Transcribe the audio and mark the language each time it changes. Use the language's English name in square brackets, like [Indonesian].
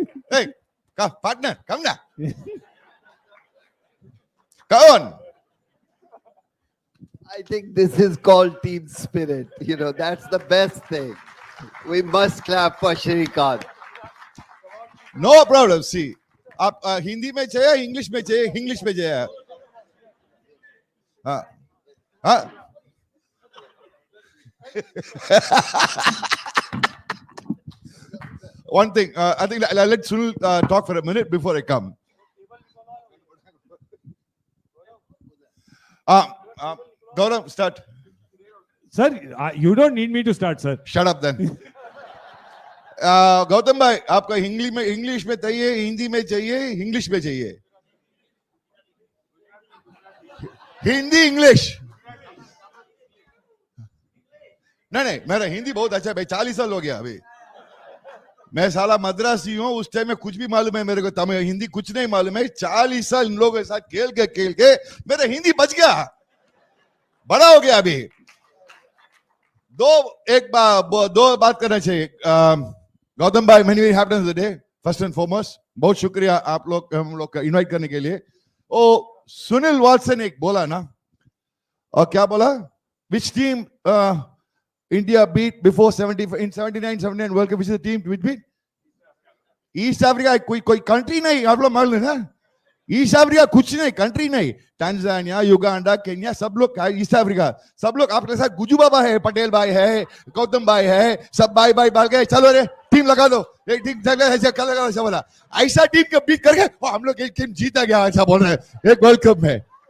[English] Hey, come, partner, come now. Come on. I think this is called team spirit. That's the best thing. We must clap for Shrikant. No problem. [Hindi] See, आप हिंदी में चाहिए, English में चाहिए, English में चाहिए। हाँ, हाँ। [English] One thing, I think let Sunil talk for a minute before I come. Gaurav, start. Sir, you don't need me to start, sir. Shut up then. [Hindi] Gautam भाई, आपका इंग्लिश में चाहिए, हिंदी में चाहिए, इंग्लिश में चाहिए? हिंदी, इंग्लिश। नहीं मेरा हिंदी बहुत अच्छा है भाई, 40 साल हो गया अभी। मैं साला मद्रासी हूँ, उस टाइम में कुछ भी मालूम है मेरे को, तमिल हिंदी कुछ नहीं मालूम है। 40 साल इन लोगों के साथ खेल के मेरा हिंदी बच गया, बड़ा हो गया अभी। दो बात करना चाहिए। गौतम भाई, [English] Many happiness the day first and foremost. [Hindi] बहुत शुक्रिया आप लोग हम लोग का इनवाइट करने के लिए। ओ सुनील वाटसन एक बोला ना, और क्या बोला, [English] Which team India beat before 70 in 79 World Cup, which is the team which beat East Africa? [Hindi] कोई कंट्री नहीं, आप लोग मालूम है ना, ईस्ट अफ्रीका कुछ नहीं, कंट्री नहीं। टांजानिया, युगांडा, केन्या, सब लोग ईस्ट अफ्रीका, सब लोग आपके साथ गुजू बाबा है, पटेल भाई है, गौतम भाई है, सब भाई बाल गए, चलो रे टीम लगा दो, एक टीम लगा, ऐसा बोला। ऐसा टीम को बीट करके हम लोग एक टीम जीता गया, ऐसा बोल रहे हैं एक वर्ल्ड कप में।